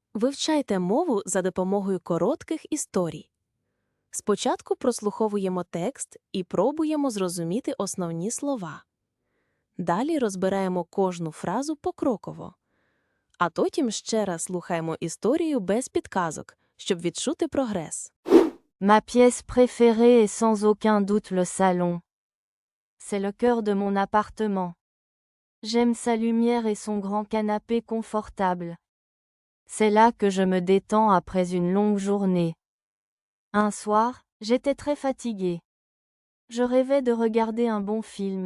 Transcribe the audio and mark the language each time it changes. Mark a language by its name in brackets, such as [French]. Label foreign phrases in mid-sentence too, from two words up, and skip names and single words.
[Ukrainian] Вивчайте мову за допомогою коротких історій. Спочатку прослуховуємо текст і пробуємо зрозуміти основні слова. Далі розбираємо кожну фразу покроково. А потім ще раз слухаємо історію без підказок, щоб відчути прогрес. [French] Ma pièce préférée est sans aucun doute le salon. C'est le cœur de mon appartement. J'aime sa lumière et son grand canapé confortable. C'est là que je me détends après une longue journée. Un soir, j'étais très fatiguée. Je rêvais de regarder un bon film.